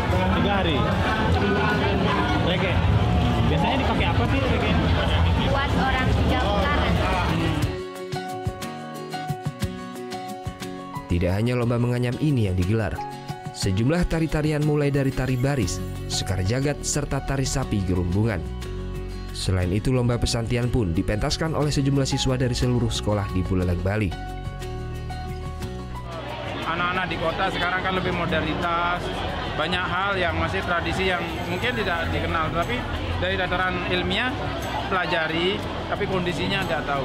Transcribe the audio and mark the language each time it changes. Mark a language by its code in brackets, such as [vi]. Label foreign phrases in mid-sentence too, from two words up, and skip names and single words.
[id] 3 hari. Rege. Biasanya dipakai apa sih rege? Buat orang 3 bulanan. Tidak hanya lomba menganyam ini yang digelar. Sejumlah tari-tarian mulai dari tari baris, sekar jagat, serta tari sapi gerumbungan. Selain itu, lomba pesantian pun dipentaskan oleh sejumlah siswa dari seluruh sekolah di Buleleng, Bali. Anak-anak di kota sekarang kan lebih modernitas, banyak hal yang masih tradisi yang mungkin tidak dikenal, tapi dari dataran ilmiah pelajari, tapi kondisinya nggak tahu.